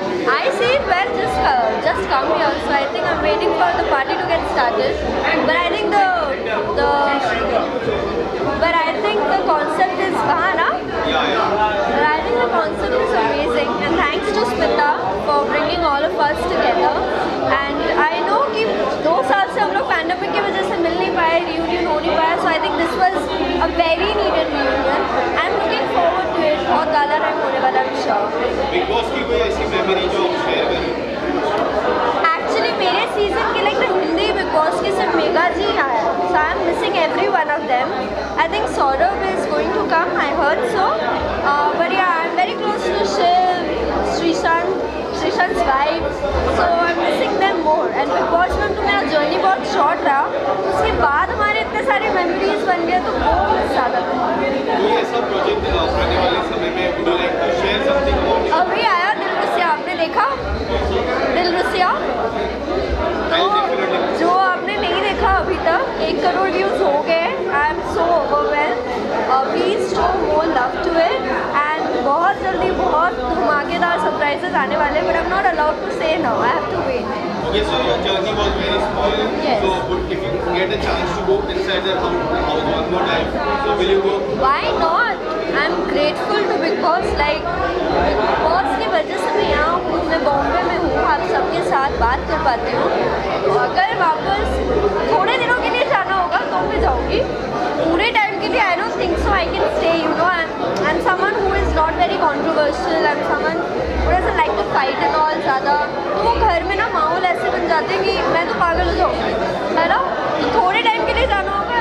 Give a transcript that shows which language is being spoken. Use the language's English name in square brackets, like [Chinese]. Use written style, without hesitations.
[English] I see it well, just come here. So I think I'm waiting for the party to get started. But I think the concept is Bahana. But I think the concept is amazing. And thanks to Smita for bringing all of us together. And I know [Hindi] कि 2 साल से हम लोग pandemic की वजह से मिल नहीं पाए, रियूनियन हो नहीं पाया. [English] So I think this was a very needed reunion. I'm looking forward to it. [Hindi] बहुत गाला टाइम होने वाला है, [English] I'm sure. [Hindi] बिग बॉस की कोई ऐसी मेमोरी जो आप शेयर करें? Actually मेरे सीजन के लाइक हिंदी बिग बॉस के सिर्फ मेगा जी आया, [English] so I am missing every one of them. I think Saurabh is going to come, I heard so. But yeah, I'm very close to Shiv, Srishant's wife, so I'm missing them more. [Hindi] And big boss में तो मेरा journey बहुत short रहा, उसके बाद हमारे इतने सारे मेमोरीज बन गए तो बहुत ज़्यादा कोई ऐसा प्रोजेक्ट आने वाले समय में [English] would you like to share something about? [Hindi] अभी आया दिल रुसिया, आपने देखा दिल रुसिया? तो जो आपने नहीं देखा अभी तक 1 करोड़ व्यूज़ हो गए. [English] I am so overwhelmed. Please show more love to it. And [Hindi] बहुत जल्दी बहुत धमाकेदार सरप्राइजेस आने वाले, [English] But I am not allowed to say now. I have to wait. Okay, so your journey was very small. Yes. So if you get a chance to go inside the house one more time, so will you go? Why not? I'm grateful to Big Boss. [Hindi] Like Big Boss की वजह से मैं यहाँ हूँ, मैं बॉम्बे में हूँ, आप सबके साथ बात कर पाती हूँ. तो अगर वापस थोड़े दिनों के लिए जाना होगा तो मैं जाऊँगी. पूरे टाइम के लिए [English] I don't think so I can stay. You know, I'm someone who is not very controversial. I'm someone who doesn't like to fight and all ज़्यादा. [Hindi] तो वो घर में ना माहौल ऐसे बन जाते हैं कि मैं तो पागल हो जाऊँगी, है ना. तो थोड़े टाइम के लिए जाना होगा.